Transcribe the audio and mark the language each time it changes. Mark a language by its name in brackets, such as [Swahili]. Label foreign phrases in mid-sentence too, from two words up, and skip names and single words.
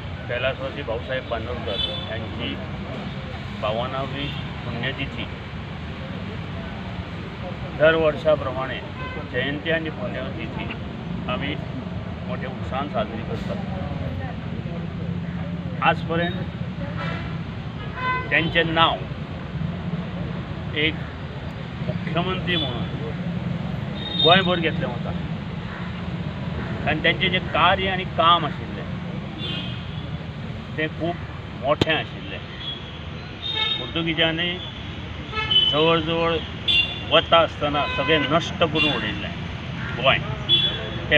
[Marathi] कैलासवासी भाऊसाहेब बांदोडकर यांची 52वी पुण्यतिथी दर वर्षाप्रमाणे जयंती आणि पुण्यतिथी आम्ही मोठ्या उत्साहात साजरी करतात। [Konkani] आजपर्यंत त्यांचे नाव एक मुख्यमंत्री म्हणून गोंयभर घेतलें वता आनी त्यांचे जे कार्य आणि काम आशिल्लें ते खूब मोठें आशिल्लें। पुर्तुगीजांनी जवळ जवळ वता आसतना सगळें नश्ट करून उडयल्लें गोंय, तें